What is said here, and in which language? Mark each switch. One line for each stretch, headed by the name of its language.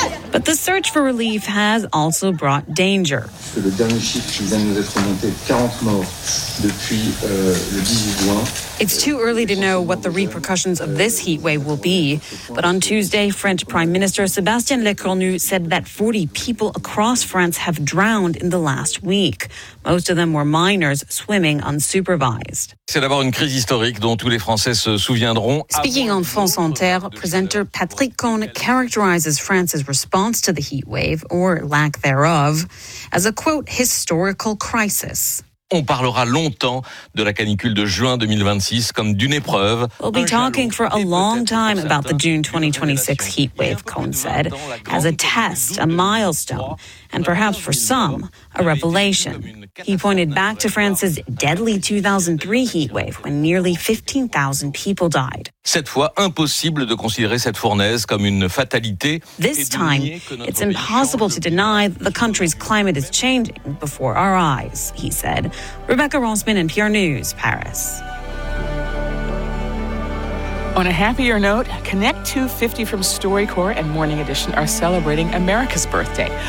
English: But the search for relief has also brought danger. The last
French: chiffre qui vient nous être monté, 40 morts depuis le 18 juin.
English: It's too early to know what the repercussions of this heat wave will be. But on Tuesday, French Prime Minister Sébastien Lecornu said that 40 people across France have drowned in the last week. Most of them were minors swimming unsupervised.
French: C'est d'abord une crise historique dont tous les Français se souviendront.
English: Speaking on France Inter, presenter Patrick Cohn characterizes France's response to the heat wave, or lack thereof, as a, quote, historical crisis.
French: On parlera longtemps de la canicule de juin 2026 comme d'une épreuve.
English: We'll be talking for a long time about the June 2026 heat wave, Cohn said, as a test, a milestone, and perhaps for some, a revelation. He pointed back to France's deadly 2003 heat wave when nearly 15,000 people died.
French: Cette fois, impossible de considérer cette fournaise comme une fatalité.
English: This time, it's impossible to deny that the country's climate is changing before our eyes, he said. Rebecca Rossman, NPR News, Paris. On a happier note, Connect 250 from StoryCorps and Morning Edition are celebrating America's birthday.